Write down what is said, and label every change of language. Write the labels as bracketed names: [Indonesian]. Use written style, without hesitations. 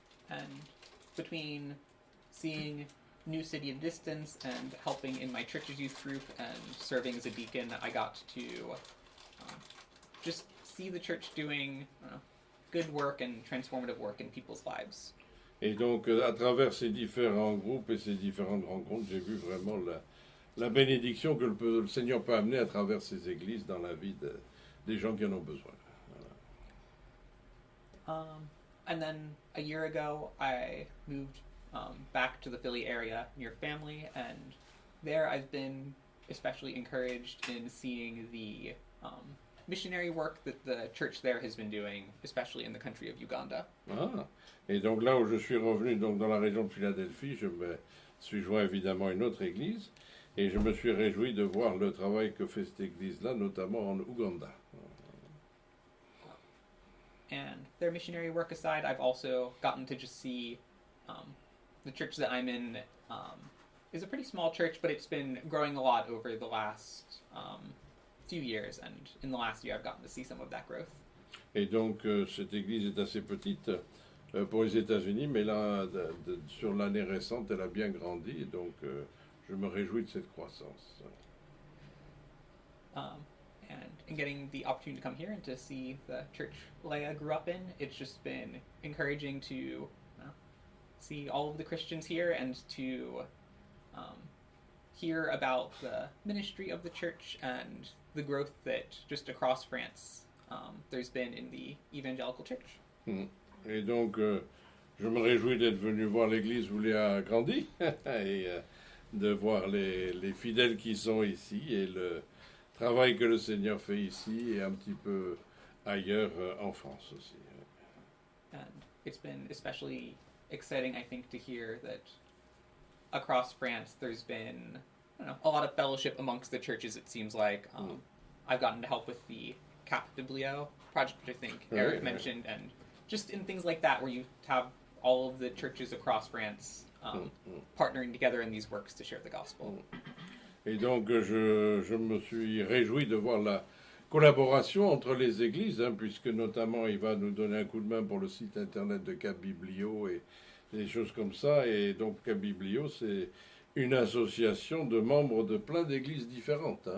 [English] And between seeing New City at a distance and helping in my church's youth group and serving as a deacon, I got to just see the church doing good work and transformative work in people's lives. [French] Et donc, à travers ces différents groupes et ces différentes rencontres, j'ai vu vraiment la bénédiction que le Seigneur peut amener à travers ces églises dans la vie des gens qui en ont besoin. Voilà. [English] And then a year ago, I moved back to the Philly area near family, and there I've been especially encouraged in seeing the missionary work that the church there has been doing, especially in the country of Uganda. [French] Ah, et donc là où je suis revenu, donc dans la région de Philadelphie, je me suis joint évidemment à une autre église, et je me suis réjoui de voir le travail que fait cette église-là, notamment en Ouganda. [English] and their missionary work aside, I've also gotten to just see the church that I'm in is a pretty small church, but it's been growing a lot over the last few years, and in the last year I've gotten to see some of that growth. [French] Et donc, cette église est assez petite pour les États-Unis, mais là, sur l'année récente, elle a bien grandi, et donc je me réjouis de cette croissance. [English] And in getting the opportunity to come here and to see the church Leia grew up in, it's just been encouraging to see all of the Christians here and to hear about the ministry of the church and the growth that just across France there's been in the evangelical church. [French] Et donc, je me réjouis d'être venu voir l'église où Léa a grandi et de voir les fidèles qui sont ici et le travail que le Seigneur fait ici et un petit peu ailleurs en France aussi. [English] And it's been especially exciting, I think, to hear that across France there's been a lot of fellowship amongst the churches, it seems like. I've gotten to help with the Cap Biblio project, which I think Eric mentioned, and just in things like that where you have all of the churches across France partnering together in these works to share the gospel. [French] Et donc, je me suis réjoui de voir la collaboration entre les églises, puisque notamment il va nous donner un coup de main pour le site internet de Cap Biblio et des choses comme ça. Et donc, Cap Biblio, c'est une association de membres de plein d'églises différentes.